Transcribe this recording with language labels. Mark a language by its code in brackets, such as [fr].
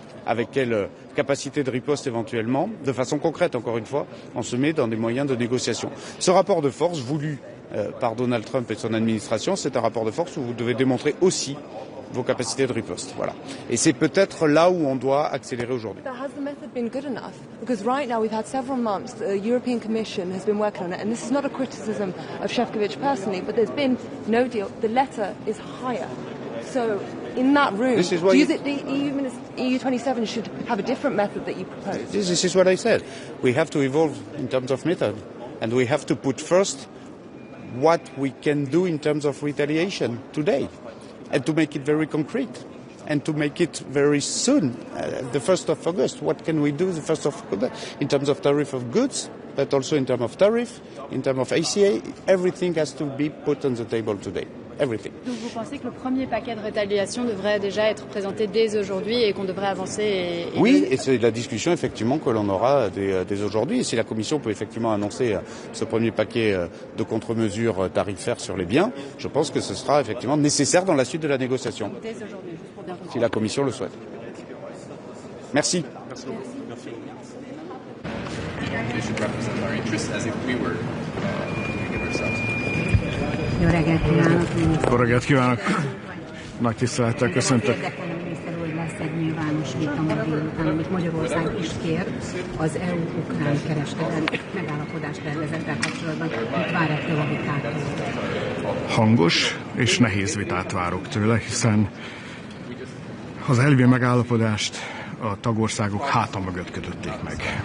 [fr] Avec quelle capacité de riposte éventuellement, de façon concrète encore une fois, on se met dans des moyens de négociation. Ce rapport de force voulu par Donald Trump et son administration, c'est un rapport de force où vous devez démontrer aussi vos capacités de riposte. Voilà. Et c'est peut-être là où on doit accélérer aujourd'hui. [en] But has the method been good enough? Because right now we've had several months the European Commission has been working on it, and this is not a criticism of Šefčovič personally, but there's been no deal. The letter is higher. So in that room, do you think the EU27 should have a different method that you propose? This is what I said. We have to evolve in terms of method, and we have to put first what we can do in terms of retaliation today, and to make it very concrete, and to make it very soon, the 1st of August. What can we do the 1st of August in terms of tariff of goods, but also in terms of tariff, in terms of ACA? Everything has to be put on the table today. Everything. [fr] Donc vous pensez que le premier paquet de rétaliation devrait déjà être présenté dès aujourd'hui et qu'on devrait avancer Oui, et c'est la discussion effectivement que l'on aura dès aujourd'hui. Et si la Commission peut effectivement annoncer ce premier paquet de contre-mesures tarifaires sur les biens, je pense que ce sera effectivement nécessaire dans la suite de la négociation. Dès aujourd'hui, juste pour bien comprendre. Si la Commission le souhaite. Merci. Merci. [en] They should represent our interests as if we were doing it ourselves. [hu] Jó reggelt kívánok! Jó reggelt kívánok! Nagy tisztelettel köszöntök! Miniszter úr, lesz egy nyilvános vita ma délután, amit Magyarország is kér az EU-ukrán kereskedelmi megállapodás tervezettel kapcsolatban. Mit vár ettől a vitától? Hangos és nehéz vitát várok tőle, hiszen az elvi megállapodást a tagországok háta mögött kötötték meg.